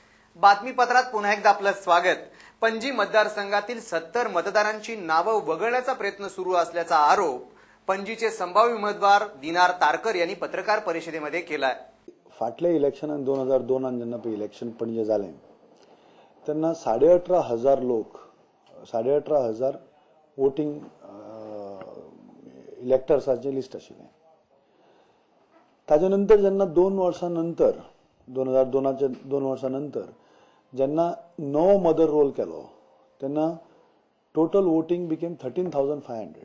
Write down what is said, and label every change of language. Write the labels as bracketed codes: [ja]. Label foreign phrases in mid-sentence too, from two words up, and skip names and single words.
[mr] बातमीपत्रात पुन्हा एकदा आपलं स्वागत। पणजी मतदारसंघातील 70 मतदारांची नावं वगळण्याचा प्रयत्न सुरू असल्याचा आरोप पणजीचे संभाव्य उमेदवार दिनार तारकर यांनी पत्रकार परिषदेमध्ये केलाय। [kok] फाटल्या इलेक्शनात 2002 जेन्ना इलेक्शन पणजे जालें तेन्ना 18,500 लोक 18,500 वोटिंग इलेक्टर्साचे लिस्ट आशिल्लें। ताजे नंतर जेन्ना 2 वर्सांनंतर 2002 वर्सांनंतर जेन्ना नवो [en] mother roll [kok] केलो तेन्ना [en] total voting became [kok] 13,500।